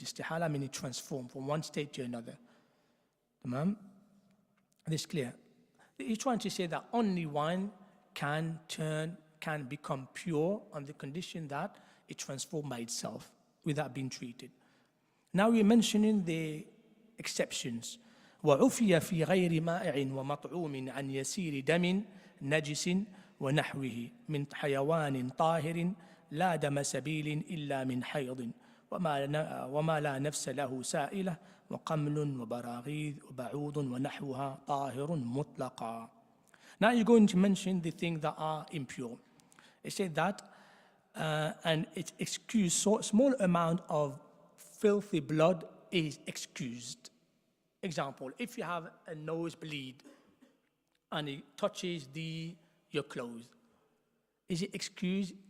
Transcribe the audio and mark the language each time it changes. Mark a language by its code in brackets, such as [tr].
[en] Istihala meaning transform from one state to another. Tamam? This is clear. He's trying to say that only wine can become pure on the condition that it transforms by itself without being treated. Now we're mentioning the exceptions. [ar] وعفي في غير مائع ومطعوم عن يسير دم نجس ونحوه من حيوان طاهر لا دم سبيل إلا من حيض وما لا نفس له سائلة وقمل وبراغيث وبعوض ونحوها طاهر مطلقا. [en] Now you're going to mention the things that are impure. It said that and it's excused, so a small amount of filthy blood is excused. Example, if you have a nosebleed and it touches your clothes, is it excused?